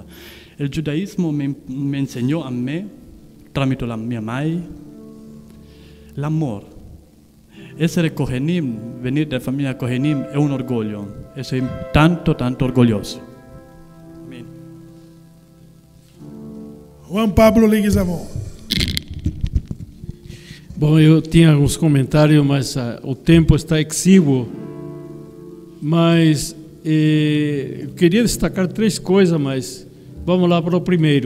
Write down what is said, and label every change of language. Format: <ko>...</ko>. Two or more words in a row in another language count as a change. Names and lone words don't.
<it>Il giudaismo mi insegnò a me, tramite la mia mai, l'amore. Essere Kohenim, venire dalla famiglia Kohenim è un orgoglio e sono tanto orgoglioso. Amen. Juan Pablo Leguizamon.</it> <pt>Bom, eu tinha alguns comentários, mas o tempo está exíguo. Mas eu queria destacar 3 coisas, mas vamos lá para o primeiro.</pt>